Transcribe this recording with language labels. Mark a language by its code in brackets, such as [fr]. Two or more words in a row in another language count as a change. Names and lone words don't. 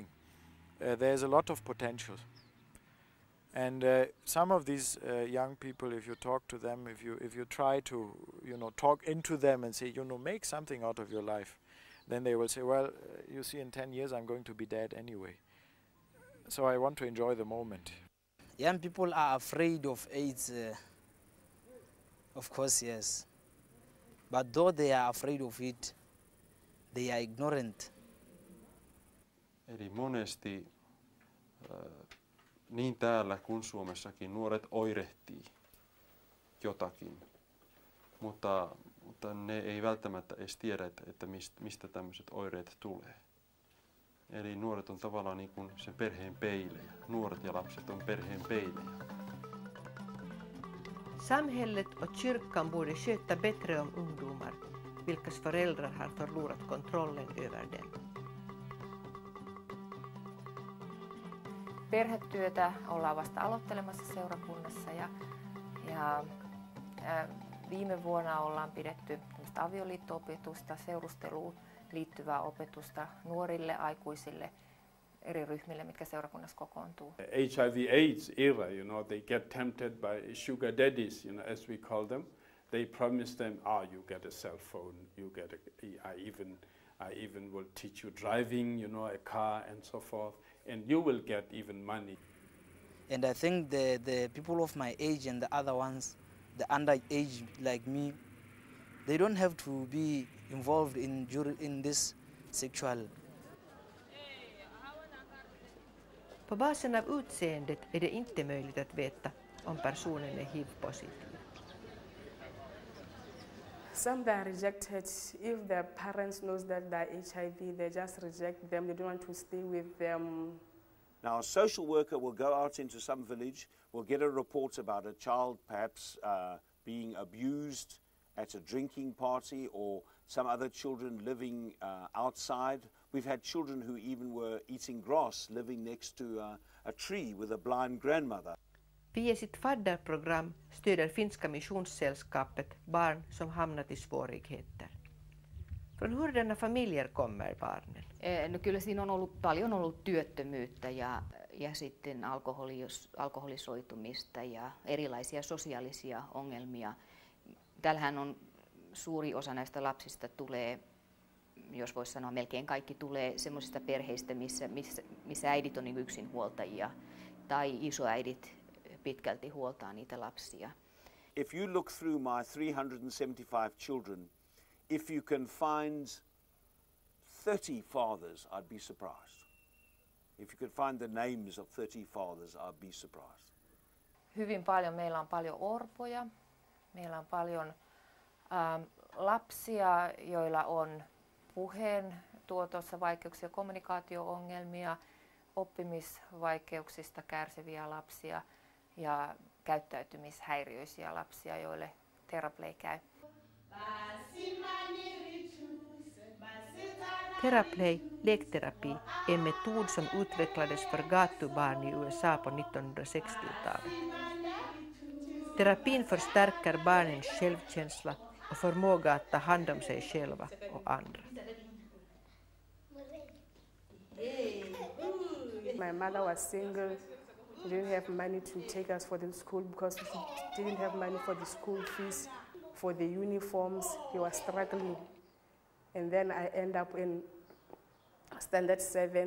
[en] There's a lot of potential. And some of these young people, if you talk to them, if you try to talk into them and say make something out of your life, then they will say, well, you see, in 10 years I'm going to be dead anyway. So I want to enjoy the moment. Young people are afraid of AIDS, of course, yes. But though they are afraid of it, they are ignorant. [fi] Eli monesti niin täällä kuin Suomessakin nuoret oirehtii jotakin, mutta ne ei välttämättä edes tiedä, että mistä tämmöiset oireet tulee. Eli nuoret on tavallaan niin kuin sen perheen peilejä. Nuoret ja lapset on perheen peilejä. [sv] Samhället och kyrkan borde sköta bättre om ungdomar, vilkas föräldrar har förlorat kontrollen över dem. [fi] Perhetyötä ollaan vasta aloittelemassa seurakunnassa ja viime vuonna ollaan pidetty avioliitto-opetusta, seurusteluun liittyvää opetusta nuorille, aikuisille, eri ryhmille, mitkä seurakunnassa kokoontuu. [en] HIV/AIDS era, they get tempted by sugar daddies, as we call them. They promise them, you get a cell phone, you get I even will teach you driving, a car and so forth, and you will get even money. And I think the people of my age and the other ones, the underage like me, they don't have to be involved in this sexual. [sv] På basen av utseendet är det inte möjligt att veta om personen är HIV-positiv. [en] Some that are rejected, if their parents knows that they're HIV, they just reject them. They don't want to stay with them. Now, a social worker will go out into some village, will get a report about a child perhaps being abused at a drinking party or some other children living outside. We've had children who even were eating grass living next to a tree with a blind grandmother. [sv] Via sitt fadderprogram stöder finska missionssällskapet barn som hamnat i svårigheter. Från hurdana familjer kommer barnen? [fi] No kyllä siinä on paljon ollut työttömyyttä ja sitten alkoholisoitumista ja erilaisia sosiaalisia ongelmia. Täällähän on suuri osa näistä lapsista tulee, jos voisi sanoa melkein kaikki tulee semmoisista perheistä, missä äidit on niin yksinhuoltajia tai isoäidit pitkälti huoltaa niitä lapsia. [en] If you look through my 375 children, if you can find 30 fathers, I'd be surprised. If you could find the names of 30 fathers, I'd be surprised. [fi] Hyvin paljon. Meillä on paljon orpoja. Meillä on paljon lapsia, joilla on puheen tuotossa vaikeuksia, kommunikaatio-ongelmia, oppimisvaikeuksista kärsiviä lapsia ja käyttäytymishäiriöisiä lapsia, joille Theraplay käy. [sv] Theraplay, lekterapi, är en metod som utvecklades för gatubarn i USA på 1960-talet. Terapin förstärker barnens självkänsla och förmåga att ta hand om sig själva och andra. [en] My mother was single. She didn't have money to take us for the school because she didn't have money for the school fees, for the uniforms. He was struggling. And then I end up in standard 7.